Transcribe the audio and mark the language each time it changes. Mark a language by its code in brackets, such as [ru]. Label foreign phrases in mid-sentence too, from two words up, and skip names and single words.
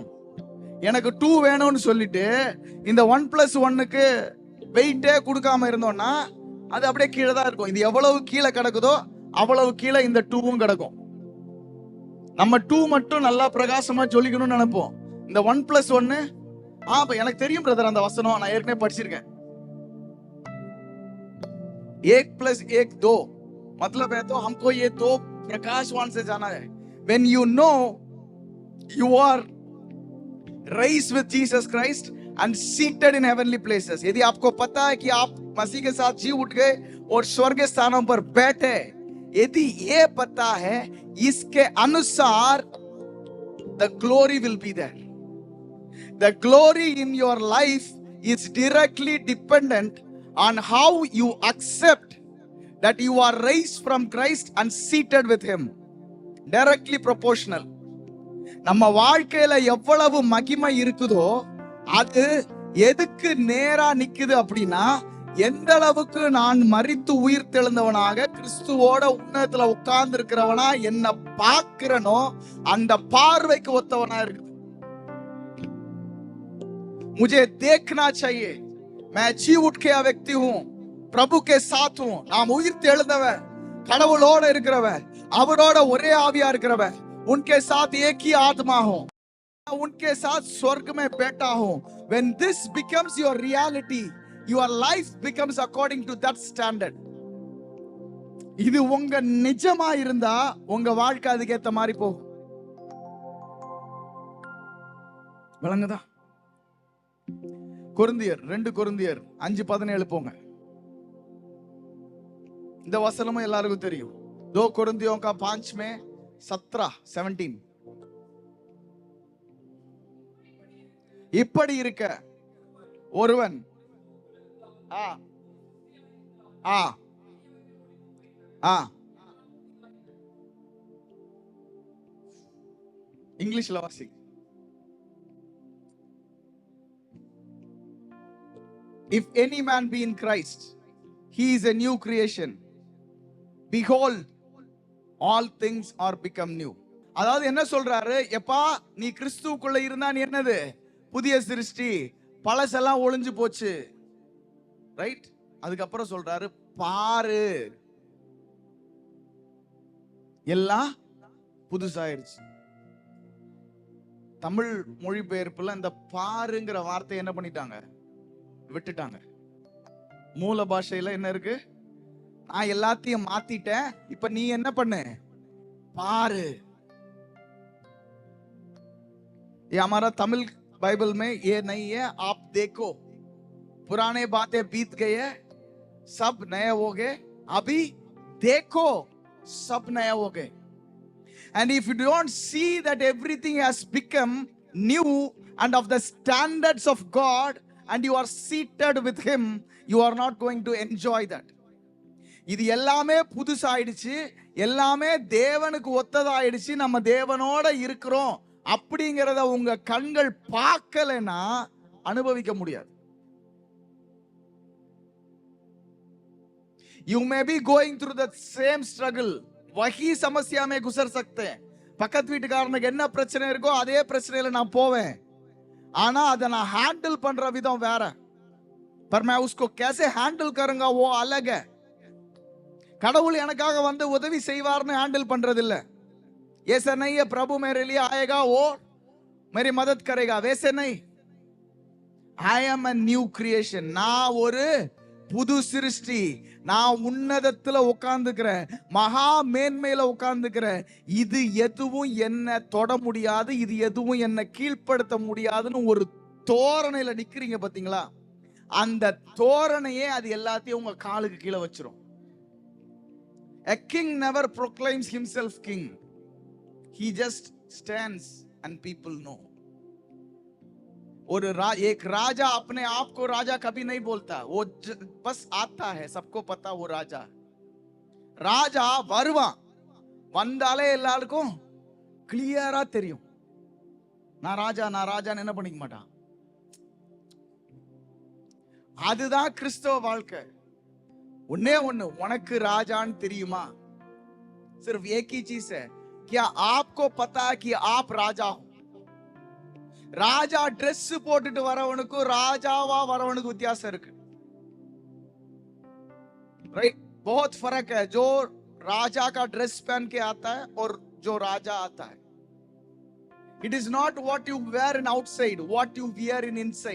[ta] எனக்கு 2 வேணும்னு சொல்லிட்டு இந்த 1+1க்கு வெயிட்டே கொடுக்காம இருந்தோம்னா அது அப்படியே கீழே தான் இருக்கும். இது எவ்வளவு கீழே கிடக்குதோ அவ்வளவு கீழே இந்த 2வும் கிடக்கும். நம்ம 2 மட்டும் நல்லா பிரகாசமா ஜொலிக்கணும்னு நினைப்போம். இந்த 1+1 எனக்கு தெரியும் பிரதர் அந்த வசனம், நான் ஏற்கனவே படிச்சிருக்கேன். [hi] 1+1 2 मतलब है तो हमको ये 2 प्रकाशवान से जाना है. [en] When you know you are raised with Jesus Christ and seated in heavenly places. [hi] यदि आपको पता है कि आप मसीह के साथ जी उठ गए और स्वर्ग स्थानों पर बैठे, यदि ये पता है, इसके अनुसार [en] the glory will be there. The glory in your life is directly dependent on how you accept that you are raised from Christ and seated with him. Directly proportional. [ta] நம்ம வாழ்க்கையில எவ்வளவு மகிமை இருக்குதோ அது எதுக்கு நேரா நிக்குது அப்படின்னா, எந்த அளவுக்கு நான் மரித்து உயிர் தெழுந்தவனாக கிறிஸ்துவோட உன்னதத்துல உட்கார்ந்து இருக்கிறவனா என்ன பார்க்கிறனோ அந்த பார்வைக்கு ஒத்தவனா இருக்குது. [hi] मुझे देखना चाहिए मैं जी उठ के व्यक्ति हूं, प्रभु के साथ हूं. [ta] நாம் உயிர் தெழுந்தவன், கடவுளோட இருக்கிறவன், அவரோட ஒரே ஆவியா இருக்கிறவன், [hi] उनके साथ एक ही आत्मा हूं, उनके साथ स्वर्ग में बैठा हूं. [en] When this becomes your reality, your life becomes according to that standard. [ta] இது உங்க நிஜமா இருந்தா உங்க வாழ்க்கை அதுக்கு ஏத்த மாதிரி போகும். விளங்குதா? கொரிந்தியர் 2 கொரிந்தியர் 5:17 போங்க. இந்த வசனமும் எல்லாருக்கும் தெரியும். [hi] 2 कुरिन्थियों का 5 में 17 [ta] இப்படி இருக்க ஒருவன் இங்கிலீஷ்ல வாசி. [en] If any man be in Christ, he is a new creation. Behold, all things are become new. [ta] அதாவது என்ன சொல்றாரு? எப்பா நீ கிறிஸ்துவுக்குள்ள இருந்தா நீ என்னது? புதிய சிருஷ்டி, பழசெல்லாம் ஒளிஞ்சு போச்சு. ரைட்? அதுக்கப்புறம் சொல்றாரு பாரு எல்லாம் புதுசாயிருச்சு. தமிழ் மொழிபெயர்ப்புல இந்த பாருங்கிற வார்த்தை என்ன பண்ணிட்டாங்க? விட்டுட்டாங்க. மூல பாஷையில என்ன இருக்கு? நான் எல்லாத்தையும் மாத்திட்டேன், இப்ப நீ என்ன பண்ணு? பாரு. [hi] ये हमारा तमिल बाइबल में ये नहीं है आप देखो, पुराने बातें बीत गए हैं, सब नए हो गए, अभी देखो सब नए हो गए. [en] And if you don't see that everything has become new and of the standards of God and you are seated with him, you are not going to enjoy that. [ta] இது எல்லாமே புதுசாயிடுச்சு, எல்லாமே தேவனுக்கு ஒத்ததாயிடுச்சு, நம்ம தேவனோட இருக்கிறோம் அப்படிங்கறத உங்க கண்கள் பார்க்கலனா அனுபவிக்க முடியாது. [en] You may be going through the same struggle, [hi] वही समस्या में गुजर सकते हैं. [ta] பக்கத்து வீட்டுக்காரனுக்கு என்ன பிரச்சனை இருக்கோ அதே பிரச்சனையில நான் போவேன், ஆனா அதை நான் ஹேண்டில் பண்ற விதம் வேற. [hi] पर मैं उसको कैसे हैंडल करूंगा वो अलग है. [ta] கடவுள் எனக்காக வந்து உதவி செய்வார்னு ஹேண்டில் பண்றது இல்ல. [hi] ऐसा नहीं है प्रभु मेरे लिए आएगा वो मेरी मदद करेगा, वैसे नहीं. [en] I am a new creation. [ta] நான் ஒரு புது சிருஷ்டி, நான் உன்னதத்துல உட்கார்ந்துக்கிறேன், மகா மேன்மையில உட்கார்ந்துக்கிறேன். இது எதுவும் என்ன தொட முடியாது, இது எதுவும் என்ன கீழ்ப்படுத்த முடியாதுன்னு ஒரு தோரணையில நிக்கிறீங்க பாத்தீங்களா? அந்த தோரணையே அது எல்லாத்தையும் உங்க காலுக்கு கீழே வச்சிரும். [en] A king never proclaims himself king. He just stands and people know. [hi] और एक राजा अपने आप को राजा कभी नहीं बोलता, वो बस आता है, सबको पता वो राजा. [ta] ராஜா வருவான், வந்தாலே எல்லாருக்கும் கிளியரா தெரியும் நான் ராஜான்னு என்ன பண்ணிக்க மாட்டான். அதுதான் கிறிஸ்தவ வாழ்க்கை. ஒன்னே ஒண்ணு, உனக்கு ராஜான்னு தெரியுமா? [hi] सिर्फ एक ही चीज है, क्या आपको पता है कि आप राजा हो? [ta] ராஜா ட்ரெஸ் போட்டுட்டு வரவனுக்கும் ராஜாவா வரவனுக்கு வித்தியாசம் இருக்கு. [hi] राइट, बहुत फर्क है जो राजा का ड्रेस पहन के आता है और जो राजा आता है. [en] It is not what you wear in outside, what you wear in inside.